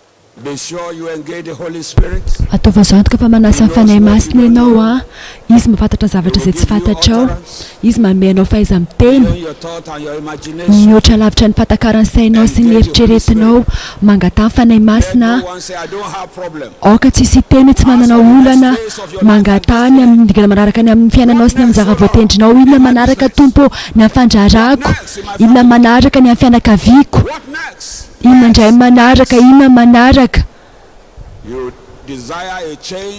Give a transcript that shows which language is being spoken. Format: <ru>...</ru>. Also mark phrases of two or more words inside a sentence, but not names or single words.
<en>Be sure you engage the Holy Spirit.</en> <mg>Ataova izao antoka fa manasa ny fanahy masina ianao a. Izy mafantatra zavatra izay tsy fantatrao. Izy manome anao fahaiza-miteny.</mg> <en>Beyond your thought and your imagination.</en> <mg>Mihoatra lavitra ny fantakaran'ny sainao sy ny eritreretinao. Mangatany fanahy masina.</mg> <en>No one say, I don't have problem.</en> <mg>Aoka tsisy teny tsy manana olana. Mangatany amin'ny manaraka ny amin'ny fiainanao sy ny amin'ny zava-voatendrinao. Inona manaraka tompo ny amin'ny fandrarako. Inona manaraka ny amin'ny fianakaviako.</mg> <en>What next?</en> <mg>Inona indray manaraka, inona manaraka.</mg> <en>You desire a change.</en>